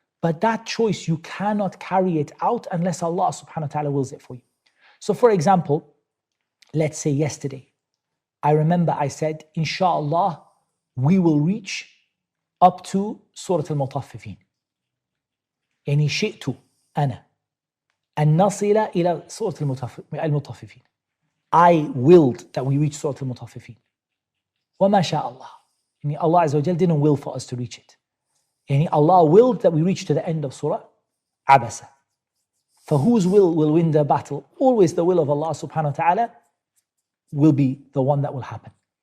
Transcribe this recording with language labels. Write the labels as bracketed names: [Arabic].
[English] But that choice, you cannot carry it out unless Allah subhanahu wa ta'ala wills it for you. So for example, let's say yesterday, I remember I said, inshallah, we will reach up to Surah Al-Mutaffifin. [Arabic] يعني شئت أنا أن نصل إلى سورة المطففين. [English] I willed that we reach Surah Al-Mutaffifin. [Arabic] وما شاء الله. [English] Yani Allah Azza wa Jal didn't will for us to reach it. Yani Allah willed that we reach to the end of Surah Abasa. For whose will win the battle? Always the will of Allah subhanahu wa ta'ala will be the one that will happen.